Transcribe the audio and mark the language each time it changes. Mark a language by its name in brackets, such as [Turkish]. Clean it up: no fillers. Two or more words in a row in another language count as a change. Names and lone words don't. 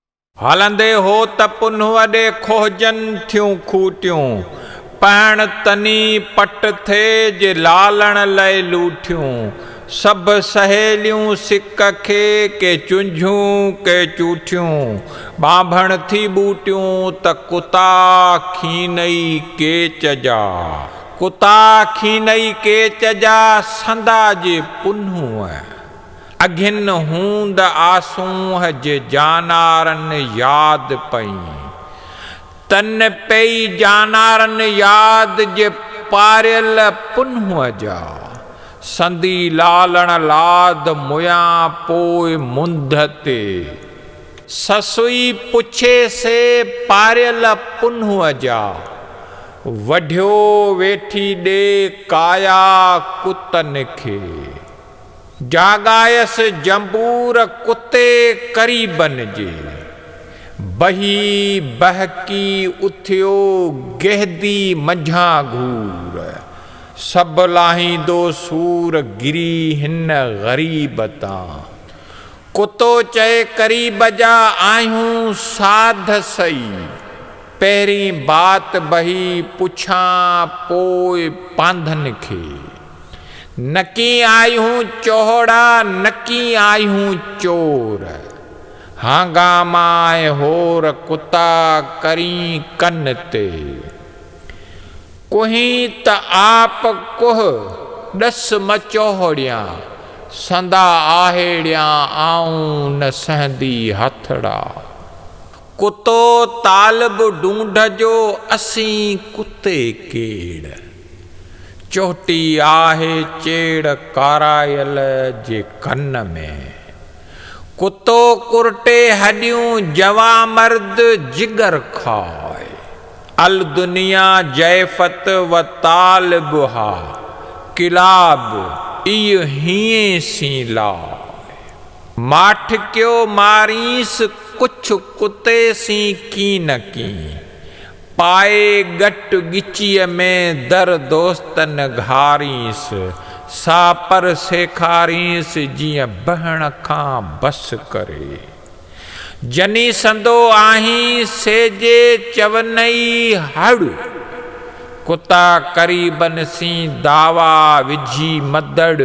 [Sindhi] हलंदे हो त पुन वॾे खोजन थियूं खूटियूं, पाण तनी पट थे जे लालण लय लूठियूं। सब सहेलियूं सिक खे के चुंझूं के चूठियूं, बाभण थी बूटियूं त कुता खीनई केच जा। कुता खीनई केच जा संदा जे पुन्हूअ, अघिन हूंद आसूं जे जानारन याद पई। तन पई जानारन याद जे पारियल पुन्हूअ जा, संदी लालण लाद मुया पोइ मुंद ते। ससुई पुछे से पारियल पुन्हूअ जा, वढियो वेठी ॾे काया कुतन खे। जागायस जंबूर कुते करीबन जे, बही बहकी उथियो गहदी मंझां घूर। सब लाहींदो सूर गिरी हिन ग़रीब तां, कुतो चए करीब जा आहियूं साध सई। पहिरीं बात बही पुछां पोइ पांधन खे, नकी आयूं चोहड़ा नकी आयूं चोर। हांगा माए होर कुता करी कन ते, कुहीं त आप कुह डस मचोहड़ियां। संदा आहेड़ियां आऊं न सहंदी हथड़ा। कुतो तालब ढूंढ जो असीं कुते केड़, चोटी आहे चेड़ कारायल जे कन में। कुतो कुरटे हॾियूं जवा मर्द जिगर खाए, [Arabic] الدنيا جيفة وطالبها كلاب [Sindhi] इय हीए सी लाए। माठ क्यो मारीस कुछ कुते सी की न की, पाए गट गिचीअ में दर दोस्तन घारीस। सापर सेखारीस जीअं बहण खां बस करे। जनी संदो आहीं सेजे चवनई हड़, कुता करीबन सी दावा विझी मदड़।